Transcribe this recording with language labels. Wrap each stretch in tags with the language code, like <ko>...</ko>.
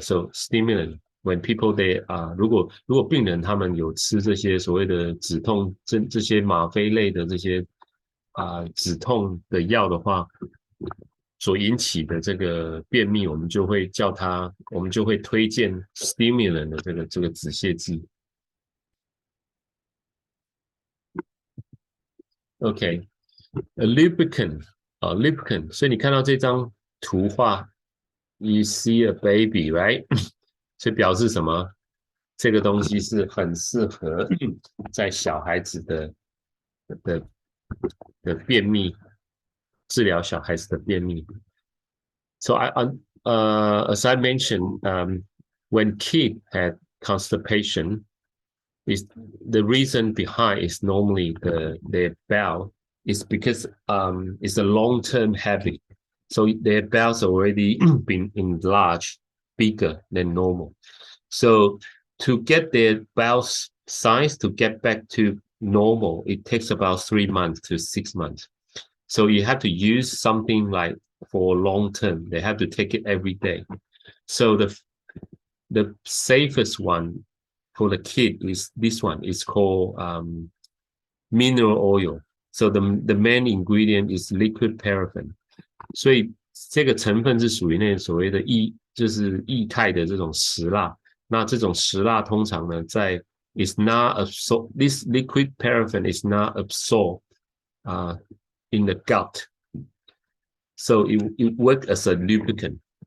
<en>So stimulant, when people they</en> <zh>如果病人他们有吃这些所谓的止痛这些吗啡类的这些止痛的药的话，所引起的这个便秘，我们就会推荐 stimulant 的这个止泻剂。</zh> <en>OK， lubricant lubricant，</en> <zh>所以你看到这张图画</zh> <en>，you see a baby, right？</en> <zh>所以表示什么？这个东西是很适合在小孩子的便秘，治疗小孩子的便秘。</zh> <en>So as I mentioned, when kid had constipation, is the reason behind is normally their bowel is because it's a long-term habit. So their bowels already been enlarged, bigger than normal. So to get their bowel size to get back to normal, it takes about 3 months to 6 months. So you have to use something like for long term. They have to take it every day. So the safest one for the kid is this one. It's called mineral oil. So the main ingredient is liquid paraffin.</en> <zh>所以这个成分是属于那所谓的就是液态的这种石蜡。那这种石蜡通常呢，</zh> <en>is not absorbed. This liquid paraffin is not absorbed in the gut. So it works as a lubricant.</en>